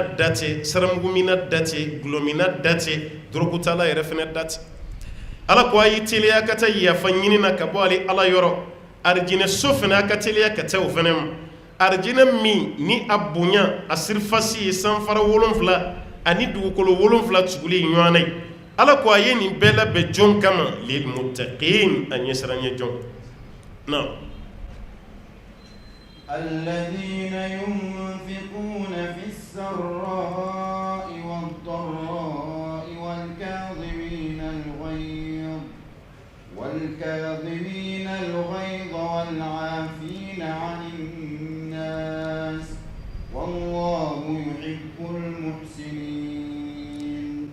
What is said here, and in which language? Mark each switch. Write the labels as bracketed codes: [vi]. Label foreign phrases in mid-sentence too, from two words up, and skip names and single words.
[bm] da tɛ saramugu minna da tɛ gulɔ minna da tɛ dorogutala yɛrɛ fɛnɛ da tɛ ala ko a y'i teliya ka taa yafa ɲini na ka bɔ ale ala yɔrɔ arijinɛ so fɛnɛ a ka teliya ka taa o fɛnɛ ma arijinɛ min ni a bonya a sirifasi ye sanfara 7 ani dugukolo 7 tuguli ɲɔgɔn na ye ala ko a ye nin bɛɛ labɛn jɔn kama [ar] للمتقين [bm] a ɲɛsiranɲɛ jɔn na [ar] الذين ينفقون في السراء والضراء والكاظمين الغيظ والعافين عن الناس والله يحب المحسنين